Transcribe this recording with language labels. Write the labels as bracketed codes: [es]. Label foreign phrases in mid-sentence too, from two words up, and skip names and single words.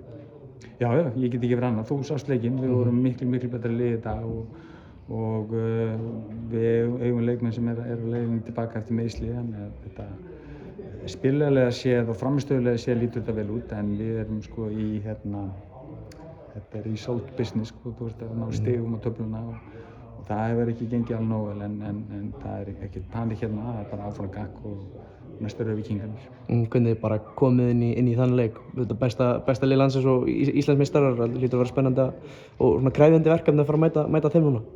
[is] Já, ég get ekki verið annað. Þú sást leikinn, við vorum miklu betra lið í dag og við eigum leikmenn sem er á leiðinni tilbaka eftir meiðsli þannig að þetta spilalega séð og frammistöðulega séð lítur þetta vel út en við erum í þetta er [en] result business [is] þú ert að ná stigum á töfluna og það hefur ekki gengið alveg nógu vel en það er ekkert panik hérna, það er bara áfram gakk og næstu eru Víkingarnir. Hvernig þið bara komið inn í þann leik? Þetta besta lið landsins og Íslandsmeistarar, það lítur að vera spennandi og svona krefjandi verkefni að fara að mæta þeim núna?